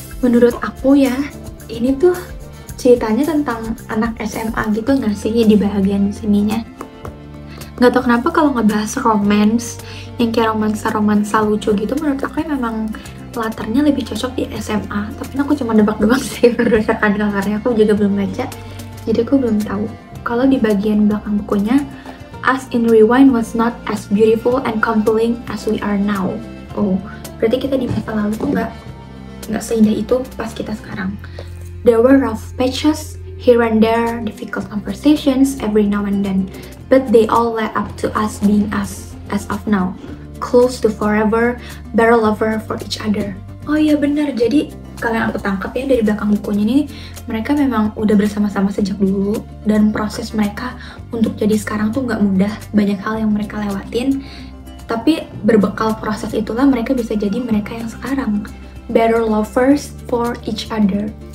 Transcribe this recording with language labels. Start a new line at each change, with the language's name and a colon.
Indonesian: Menurut aku ya, ini tuh ceritanya tentang anak SMA gitu nggak sih di bagian sininya. Nggak tau kenapa kalau ngebahas romance yang kayak romansa lucu gitu, menurut aku memang latarnya lebih cocok di SMA. Tapi aku cuma nebak doang sih berdasarkan covernya, aku juga belum baca, jadi aku belum tahu. Kalau di bagian belakang bukunya,
English: Us in Rewind was not as beautiful and compelling as we are now.
Indonesian: Oh, berarti kita di masa lalu tuh nggak seindah itu pas kita sekarang.
English: There were rough patches here and there, difficult conversations every now and then, but they all led up to us being us as of now, close to forever, better lover for each other.
Indonesian: Oh iya benar, jadi kalau yang aku tangkap ya dari belakang bukunya ini, mereka memang udah bersama-sama sejak dulu, dan proses mereka untuk jadi sekarang tuh nggak mudah, banyak hal yang mereka lewatin, tapi berbekal proses itulah mereka bisa jadi mereka yang sekarang,
English: better lovers for each other.